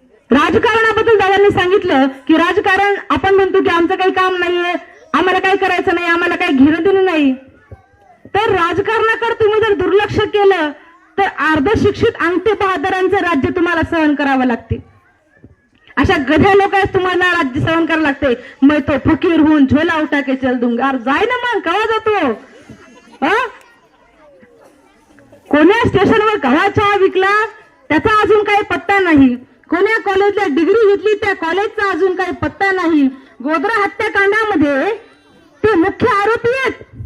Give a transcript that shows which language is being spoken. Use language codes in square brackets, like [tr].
[mr] राजकारणाबद्दल दादांनी सांगितलं की राजकारण आपण म्हणतो की आमचं काही काम नाहीये, आम्हाला काही करायचं नाही, आम्हाला काही घेणं देणं नाही. तर राजकारणाकडे तुम्ही जर दुर्लक्ष केलं तर अर्धशिक्षित अंगठे बहादरांचं राज्य तुम्हाला सहन करावं लागते. अशा गध्या लोकांस तुम्हाला राज्य सहन करावं लागते. [hi] मैं तो फकीर हूं झोला उठा के चल दूंगा. [mr] अरे जाय ना मग, कवा जातो? कोण्या स्टेशनवर कवा चहा विकला त्याचा अजून काही पत्ता नाही. कोण्या कॉलेजला डिग्री घेतली त्या कॉलेजचा अजून काही पत्ता नाही. गोधरा हत्याकांडामध्ये ते मुख्य आरोपी आहेत.